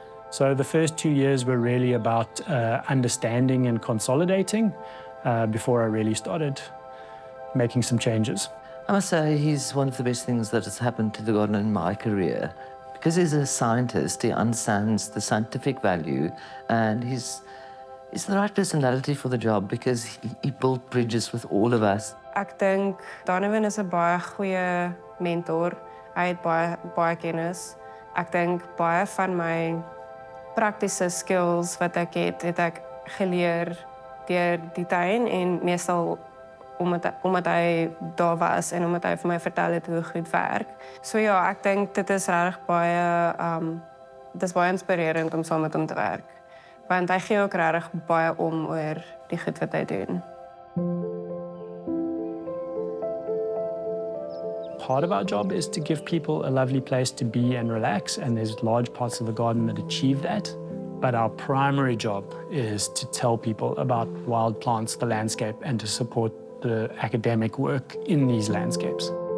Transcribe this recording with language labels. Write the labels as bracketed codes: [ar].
[en] So the first 2 years were really about understanding and consolidating before I really started making some changes. I must say he's one of the best things that has happened to the garden in my career. Because he's a scientist, he understands the scientific value, and he's the right personality for the job because he built bridges with all of us. [af] Ek dink Donovan is 'n baie goeie mentor. Hy het baie kennis. Ek dink baie van my praktiese skills wat ek het ek geleer deur die tuin en meestal omdat hy daar was en omdat hy vir my vertel het hoe goed werk. So ja, ek dink dit is regtig baie inspirerend om saam met hom te werk. Want hy gee ook regtig baie om oor die goed wat hy doen. [en] Part of our job is to give people a lovely place to be and relax, and there's large parts of the garden that achieve that. But our primary job is to tell people about wild plants, the landscape, and to support the academic work in these landscapes.